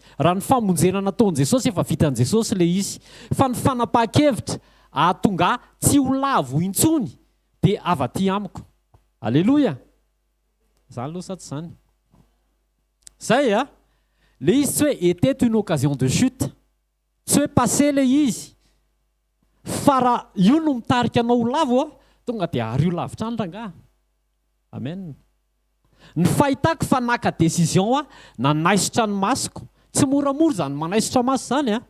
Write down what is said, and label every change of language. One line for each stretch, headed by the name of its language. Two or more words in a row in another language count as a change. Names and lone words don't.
Malagasy: Raha ny famonjena nataon'i Jesosy efa vitan'i Jesosy le izy, fa ny fanapahan-kevitra ahatonga tsy ho lavo intsony de avy aty amiko. Alléluia. Zany aloha sa tsy zany? Zay a, le izy tsy hoe
French: était une occasion de chute,
Malagasy: tsy hoe passé le izy, fa raha io no mitarika anao ho lavo a, tonga de ary io lavitra any rangaha. Amen. Ny fahitako fa naka décision a nanaisitra ny masoko, tsy moramora zany manaisitra maso zany a.